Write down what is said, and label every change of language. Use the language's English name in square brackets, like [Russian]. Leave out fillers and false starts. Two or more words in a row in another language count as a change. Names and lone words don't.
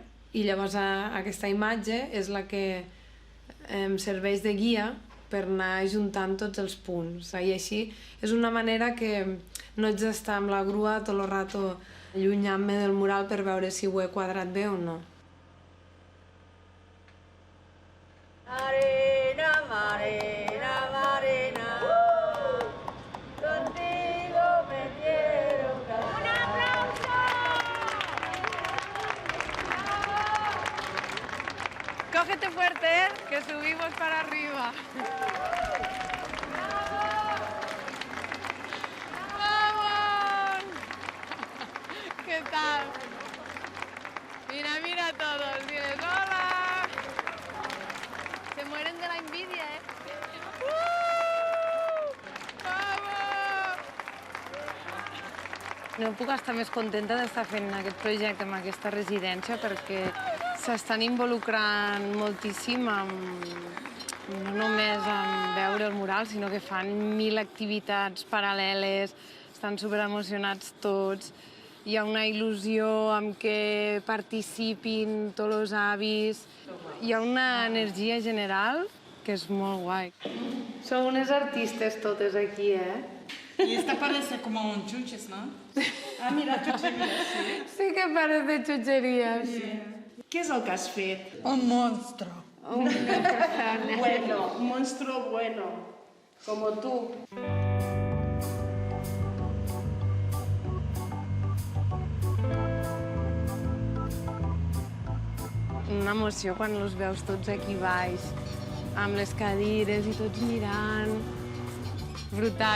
[Catalan] I llavors aquesta imatge és la que em serveix de guia per anar juntant tots els punts. I així és una manera que no haig d'estar amb la grua tot el rato allunyant-me del mural per veure si ho he quadrat bé o no. [Spanish] Marina, Marina, Marina, contigo me quiero casar. ¡Un aplauso! Cógete fuerte, que subimos para arriba. ¡Vamos! ¿Qué tal? Mira, mira a todos, diles hola. Se mueren de la envidia, ¡Vamos! [Catalan] No puc estar més contenta d'estar fent aquest projecte amb aquesta residència perquè s'estan involucrant moltíssim no només en veure el mural, sinó que fan 1000 activitats paral·leles, estan superemocionats tots. Hi ha una il·lusió amb què participin tots els avis. Hi ha una energia general que és molt guai. Son unes artistes totes aquí, [Spanish] Y esta parece como un chuches, ¿no? Ah, mira, chucherías, sí. Sí que parece chucherías. [Catalan] Què és el que has fet? [Spanish] Un monstruo. Bueno, un monstruo bueno, como tú. [Catalan] Una emoció quan els veus tots aquí baix, amb les cadires i tots mirant. Brutal.